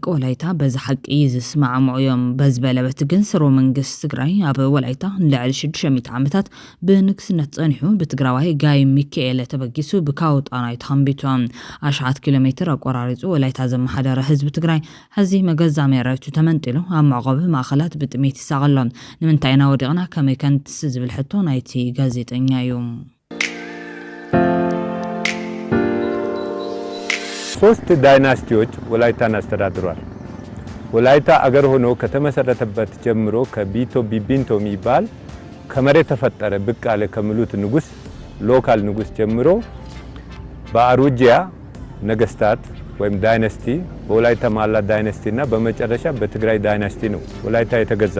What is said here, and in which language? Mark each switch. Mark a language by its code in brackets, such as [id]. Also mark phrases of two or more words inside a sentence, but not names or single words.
[ti] ወላይታ በዚ ሓቂ ዝስማዕምዑ እዮም። በዚ በለበት ግን ስርወ መንግስት ትግራይ ኣብ ወላይታ ንልዕሊ 600 ዓመታት ብንግስነት ጸኒሑ ብትግራዋይ ጋይ ሚካኤል ተበጊሱ ብካዎ ጣና ተኸንቢቱ ኣሽዓት ኪሎሜትር ኣቆራሪጹ ወላይታ ዘመሓደረ ህዝቢ ትግራይ ሕዚ መገዛ መሬቱ ተመንጢሉ ኣብ መዕቆቢ ማእኸላት ብጥሜት ይሳቐሎም ንምንታይ ኢና ወዲቕና ከመይ ከንትስ ዝብል ሕቶ ናይቲ ጋዜጠኛ እዩ። [am] ሶስት ዳይናስቲዎች ወላይታን አስተዳድሯል። ወላይታ አገር ሆኖ ከተመሰረተበት ጀምሮ ከቢቶ ቢቢንቶ የሚባል ከመሬት ተፈጠረ ብቅ አለ ከሚሉት ንጉስ ሎካል ንጉስ ጀምሮ በአሩጂያ ነገስታት ወይም ዳይናስቲ በወላይታ ማላ ዳይናስቲ እና በመጨረሻ በትግራይ ዳይናስቲ ነው ወላይታ የተገዛው።